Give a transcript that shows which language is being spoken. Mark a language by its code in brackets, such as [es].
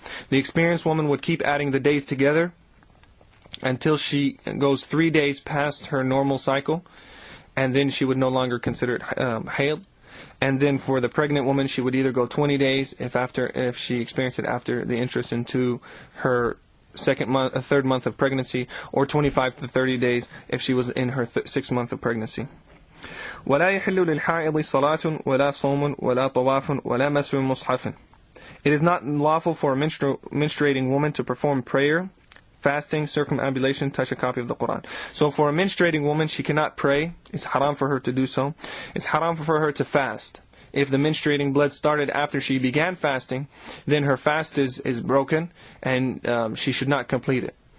[en] The experienced woman would keep adding the days together until she goes 3 days past her normal cycle, and then she would no longer consider it hayd. And then for the pregnant woman, she would either go 20 days if she experienced it after the entrance into her third month of pregnancy, or 25 to 30 days if she was in her 6th month of pregnancy. [ar] ولا يحل للحائض صلاة ولا صوم ولا طواف ولا مس مصحف. [en] It is not lawful for a menstruating woman to perform prayer, fasting, circumambulation, touch a copy of the Quran. So for a menstruating woman, she cannot pray. It's haram for her to do so. It's haram for her to fast. If the menstruating blood started after she began fasting, then her fast is broken, and she should not complete it.